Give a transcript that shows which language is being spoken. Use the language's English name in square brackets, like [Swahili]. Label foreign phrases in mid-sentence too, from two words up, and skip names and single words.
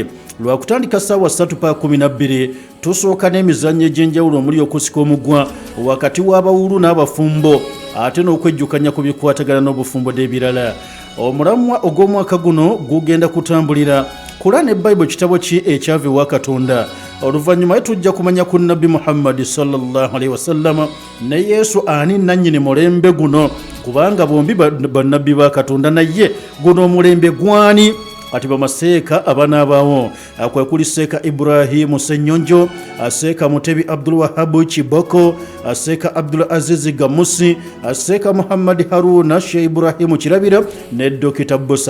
[Ganda] Lwakutandika ssaawa 3:12 tusooka n'emizannyo egy'enjawulo omuli okusika omugwa wakati w'abawulu n'abafumbo ate n'okwejjukanya ku bikwatagana n'obufumbo n'ebirala. Omulamwa ogw'omwaka guno gugenda kutambulira Kurani Bible kitabo ki ekyava ewa Katonda. Oluvannyuma tujja kumanya ku Nabbi Muhammad [Arabic] صلى الله عليه وسلم [Ganda] ne Yesu ani nannyini mulembe guno kubanga bombi bannabbi ba Katonda naye guno omulembe gwani ati bamaseeka abanaabaawo kwe kuli Seeka Ibrahimu Ssenyonjo, Seeka Mutebi Abdul Wahab Kiboko, Seeka Abdul Aziz Gamusi, Seeka Muhammad Haruna Sheikh Ibrahimu Kirabira ne Dokita Bosa.